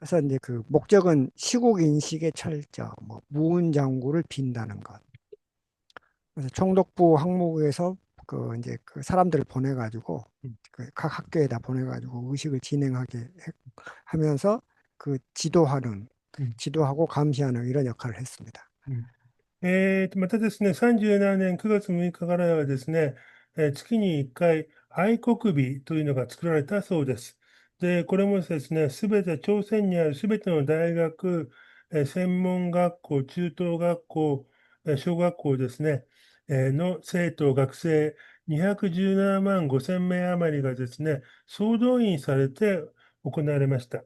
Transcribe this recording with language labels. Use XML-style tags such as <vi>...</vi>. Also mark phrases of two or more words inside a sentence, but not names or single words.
<ko>그래서 이제 그 목적은 시국 인식의 철저, 뭐 무운장구를 빈다는 것. 그래서 총독부 항목에서 그 이제 그 사람들을 보내가지고 음, 그 각 학교에다 보내가지고 의식을 진행하게 하면서 그 음, 지도하고 감시하는 이런 역할을 했습니다.</ko> <ja>またですね、37年9月6日かからはですね、月に1回愛国日というのが作られたそうです。で、これもですね、すべて、朝鮮にあるすべての大学、専門学校、中等学校、小学校ですね、の生徒、学生217万5千名余りがですね、総動員されて行われました。</ja>